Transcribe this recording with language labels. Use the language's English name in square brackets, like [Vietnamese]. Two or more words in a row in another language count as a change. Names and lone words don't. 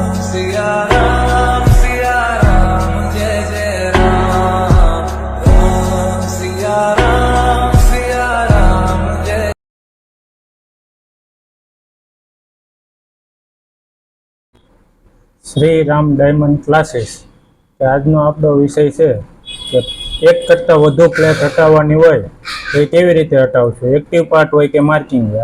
[Hindi] सिया राम जय जय राम राम सिया राम जय। [Gujarati] શ્રી રામ ડાયમંડ ક્લાસીસ કે આજનો આપણો વિષય છે કે એક કરતાં વધુ પ્લેટ હટાવવાની હોય તો એ કેવી રીતે હટાવશું, [English] active part [Gujarati] હોય કે માર્કિંગ હોય.